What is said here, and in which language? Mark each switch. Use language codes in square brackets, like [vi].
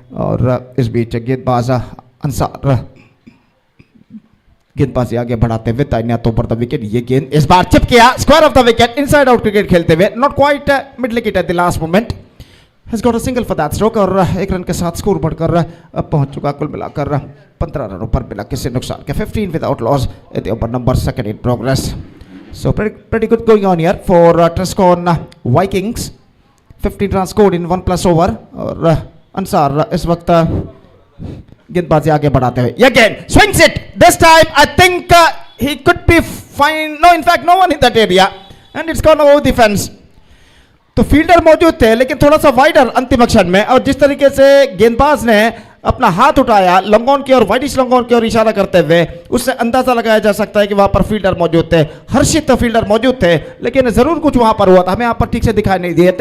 [hi] और इस बीच गेंदबाज अंसार गेंदबाजी आगे बढ़ाते हुए दाहिने हाथों पर विकेट, ये गेंद इस बार चिप किया square of the wicket, inside out cricket खेलते हुए, not quite mid wicket at the last moment, has got a single for that stroke. और एक रन के साथ स्कोर बढ़कर अब पहुंच चुका कुल मिलाकर 15 रनों पर बिना किसी नुकसान के, 15 without loss at the over number second in progress. [en] So pretty good going on here for Trescon Vikings, 15 runs scored in 1+ over। और अंसार इस वक्त गेंदबाजी आगे बढ़ाते हुए, again swings it, this time I think he could be fine, no in fact no one in that area and it's gone over defense। [hi] तो fielder मौजूद थे लेकिन थोड़ा सा वाइडर अंतिम क्षण में, और जिस तरीके से गेंदबाज ने अपना हाथ उठाया लंगोन की ओर, वाइडिश लंगोन की ओर इशारा करते हुए, उससे अंदाजा लगाया जा सकता है कि वहां पर फील्डर मौजूद थे, हर्षित फील्डर मौजूद थे, लेकिन जरूर कुछ वहां पर हुआ था, हमें यहाँ पर ठीक से दिखाई नहीं दिया।